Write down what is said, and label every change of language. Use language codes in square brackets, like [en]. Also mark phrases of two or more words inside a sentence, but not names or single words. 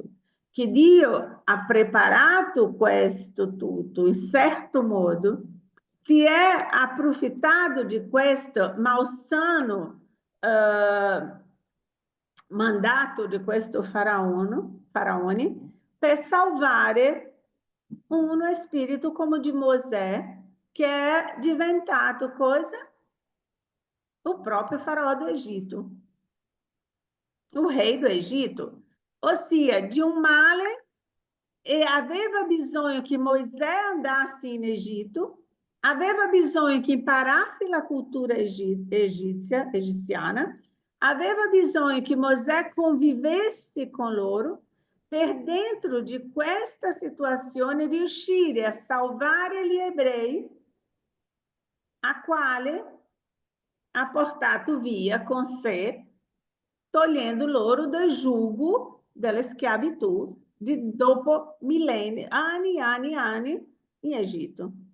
[it] Che Dio ha preparato questo tutto in certo modo, si è approfittato di questo malsano mandato di questo faraone per salvare uno spirito come di Mosè, che è diventato cosa? [pt] O proprio faraó do Egito, o rei do Egito, [it] ossia di un male, e aveva bisogno che Mosè andasse in Egitto, aveva bisogno che imparasse la cultura egiziana, aveva bisogno che Mosè convivesse con loro, per dentro di questa situazione riuscire a salvare gli ebrei, a quale ha portato via con sé, togliendo loro dal jugo della schiavitù dopo millenni, anni in Egitto.